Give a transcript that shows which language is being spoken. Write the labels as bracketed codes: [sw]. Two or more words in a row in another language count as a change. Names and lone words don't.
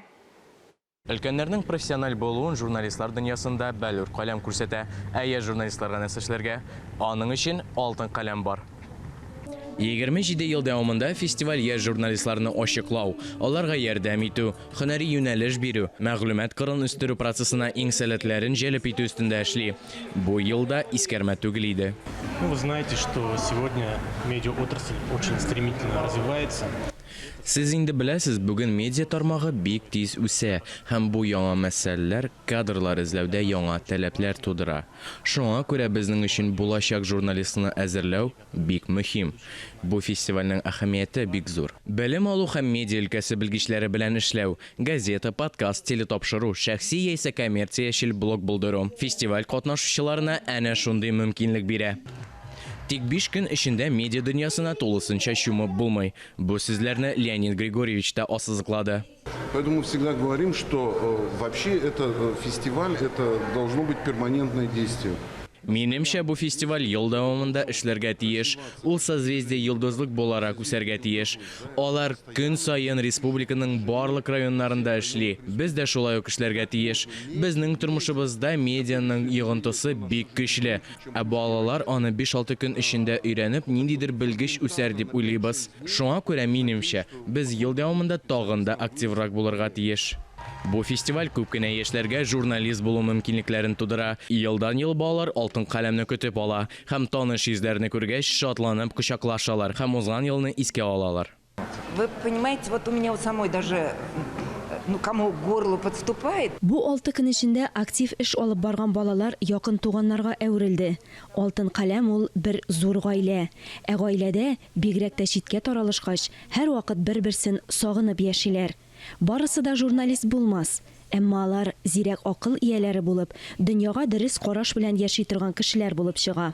[tt] Өлкәннәрнең профессиональ булуын журналистлар дөньясында бәлүр каләм күрсәтә, әйе журналистларга нәрсәшләргә аның өчен алтын каләм бар. 27 ел дәвамында фестиваль яшь журналистларны ачыклау, аларга ярдәм итү, һөнәри юнәлеш бирү, мәгълүмат кырын үстерү процессына иң сәләтләрен җәлеп итү өстендә эшли. Бу елда искәрмә түгел иде. [ru] Вы знаете, что сегодня медиаотрасль очень стремительно развивается. [tt] Сез инде беләсез, бүген медиа тармагы бик тиз үсә, һәм бу яңа мәсьәләләр кадрлар эзләүдә яңа таләпләр тудыра. Шуңа күрә безнең өчен булачак журналистны әзерләү бик мөһим. Бу фестивальнең әһәмияте бик зур. Белем алу һәм медиа өлкәсе белгечләре белән эшләү, газета, подкаст, телетапшыру, шәхси яисә коммерциячел блог булдыру. Фестиваль катнашучыларына әнә шундый мөмкинлек бирә. Тик 5 көн эчендә медиа дөньясына тулысынча чумып булмый. Бу сүзләрне Леонид Григорьевич та ассызыклады. [ru] Поэтому всегда говорим, что вообще это фестиваль, это должно быть перманентное действие. [tt] Минемчә, бу фестиваль ел дәвамында эшләргә тиеш. Ул созвездие йолдызлык буларак үсәргә тиеш. Алар көн сайын республиканың барлык районнарында эшли. Без дә шулай ук эшләргә тиеш. Безнең тормышыбызда медианың йогынтысы бик көчле. Ә балалар аны 5-6 көн эчендә өйрәнеп, ниндидер белгеч үсәр дип уйлыйбыз. Шуңа күрә минемчә, без ел дәвамында тагын да активрак булырга тиеш. Бу фестиваль күп кенә яшьләргә журналист булу мөмкинлекләрен тудыра. Елдан-ел балалар алтын каләмне көтеп ала һәм таныш йөзләрне күргәч шатланып кочаклашалар һәм узган елны искә алалар. [ru] Вы понимаете, вот у меня вот самой даже кому к горлу подступает. [tt] Бу 6 көн эчендә актив эш алып барган балалар якын туганнарга әверелде. Алтын каләм ул бер зур гаилә. Ә гаиләдә бигрәк тә читкә таралышкач, һәр вакыт бер-берсен сагынып яшиләр. Барысы да журналист булмас. Әмма алар зирәк акыл ияләре булып, дөньяга дөрес караш белән яши торган кешеләр булып чыга.